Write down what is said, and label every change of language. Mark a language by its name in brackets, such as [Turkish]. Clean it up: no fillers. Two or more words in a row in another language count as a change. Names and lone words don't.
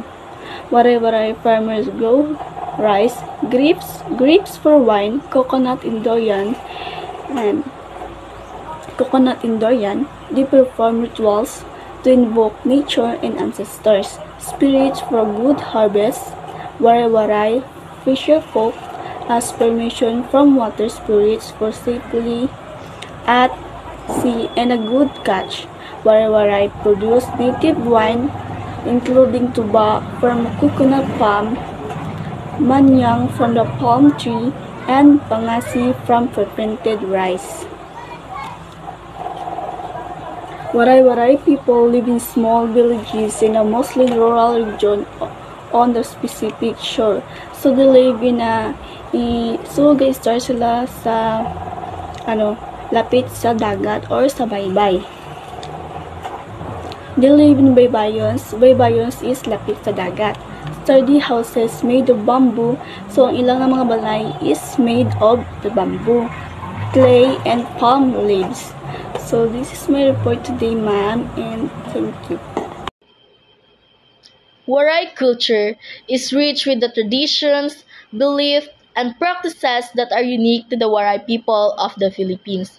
[English] Waray-Waray farmers grow rice, grapes for wine, coconut and durian. They perform rituals to invoke nature and ancestors, spirits for good harvest. Waray-Waray fisher folk ask permission from water spirits for safely at sea and a good catch. Waray-Waray produce native wine including tuba from coconut palm, manyang from the palm tree, and pangasi from fermented rice. Waray-Waray people live in small villages in a mostly rural region on the Pacific shore. So they live in guys [Cebuano] sila sa lapit sa dagat or sa baybay. [English] They live in baybayons. Baybayons is [Cebuano] lapit sa dagat. [English] Sturdy houses made of bamboo. So [Cebuano] ang ilang mga balay [English] is made of the bamboo, clay, and palm leaves. So this is my report today, ma'am, and thank you. Waray culture is rich with the traditions, beliefs, and practices that are unique to the Waray people of the Philippines.